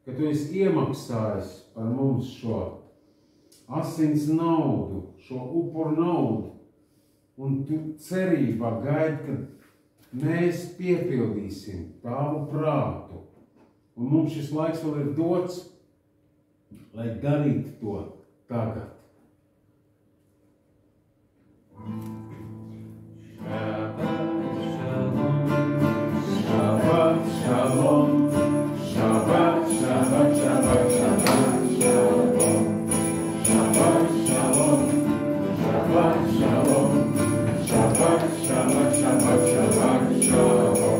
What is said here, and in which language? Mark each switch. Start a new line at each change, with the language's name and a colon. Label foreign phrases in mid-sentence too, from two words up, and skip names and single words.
Latvian: ka tu esi iemaksājis par mums šo asins naudu, šo upuru naudu, un tu cerībā gaidi, ka mēs piepildīsim tavu prātu. Un mums šis laiks vēl ir dots, lai darītu to tagad.
Hebrew: שבת שלום, שבת, שבת, שבת, שבת, שלום. שבת שלום, שבת שלום, שבת, שבת, שבת, שבת, שלום.